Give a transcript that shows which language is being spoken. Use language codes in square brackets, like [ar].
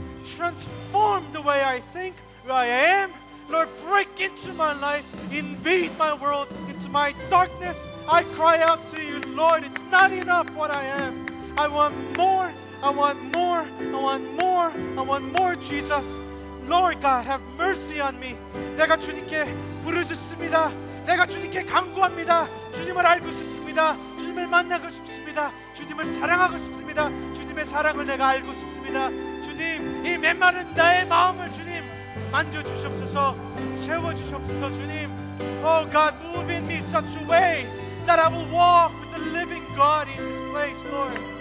[en] Transform the way I think, where I am. Lord, break into my life. Invade my world, into my darkness. I cry out to you, Lord, it's not enough what I am. I want more. I want more. I want more. I want more, Jesus. Lord God, have mercy on me. [ko] 내가 주님께 부르짖습니다. 내가 주님께 간구합니다. 주님을 알고 싶습니다. 주님을 만나고 싶습니다. 주님을 사랑하고 싶습니다. 주님의 사랑을 내가 알고 싶습니다. 주님, 이 메마른 나의 마음을 주님 만져주시옵소서. 채워주시옵소서. 주님, [en] Oh God, move in me such a way that I will walk with the living God in this place, Lord.